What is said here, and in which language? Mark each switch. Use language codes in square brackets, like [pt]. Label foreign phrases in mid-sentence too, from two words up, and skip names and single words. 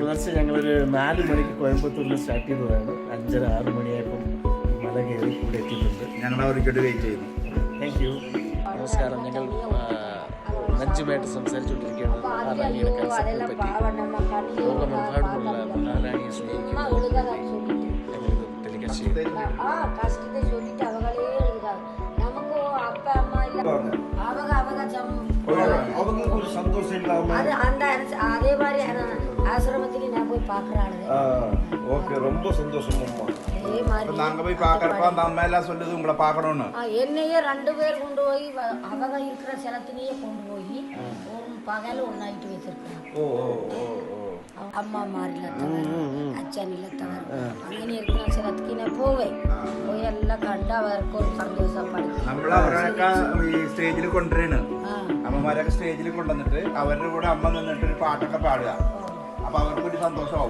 [ml] പുലർച്ചെ ഞങ്ങളൊരു 4 മണിക്ക് കോയമ്പത്തൂരിൽ സ്റ്റാർട്ട് ചെയ്തതാണ്. 5:30-6 മണിയായപ്പം മല കയറി കൂടെ എത്തിയിട്ടുണ്ട്. ഞങ്ങൾ അവർക്കിട്ട് വെയിറ്റ് ചെയ്യുന്നു. [en] Thank you. നമസ്കാരം. [ml] ഞങ്ങൾ നഞ്ചുമായിട്ട് സംസാരിച്ചുകൊണ്ടിരിക്കുകയാണ് മഹാറാണിയുടെ കൺസെപ്റ്റിനെ പറ്റി. ലോകമെമ്പാടുമുള്ള മഹാറാണിയെ സ്നേഹിക്കുന്നത് ഞങ്ങളിത് ടെലികാസ്റ്റ് ചെയ്യുന്നു. [ta] அதே மாதிரி ஆசிரமத்துக்கு நான் போய் பார்க்குறாள். ஓகே, ரொம்ப சந்தோஷம். நாங்க போய் பார்க்கறப்ப அந்த அம்மா எல்லாம் சொல்லுது உங்களை பார்க்கணும்னு. என்னையே 2 பேர் கொண்டு போய் அவங்க இருக்கிற சிலத்திலேயே கொண்டு போய் ஒரு பகல் ஒரு நைட்டு வச்சிருக்காங்க. ஓ ஓ ஓ [ml] അമ്മ മാറില്ലത്തവർ അച്ഛനില്ലത്തവർ അങ്ങനെ ഇരിക്കുന്ന സ്ഥലത്തേക്ക് ഞാൻ പോയി എല്ലാം കണ്ട് അവർക്ക് ഒരു സന്തോഷപ്പെടുത്തി. നമ്മളവരൊക്കെ ഈ സ്റ്റേജിൽ കൊണ്ടുവരാണ്. അമ്മമാരൊക്കെ സ്റ്റേജിൽ കൊണ്ടുവന്നിട്ട് അവരുടെ കൂടെ അമ്മ നിന്നിട്ട് ഒരു പാട്ടൊക്കെ പാടുക. അപ്പൊ അവർക്കൊരു സന്തോഷമാവും.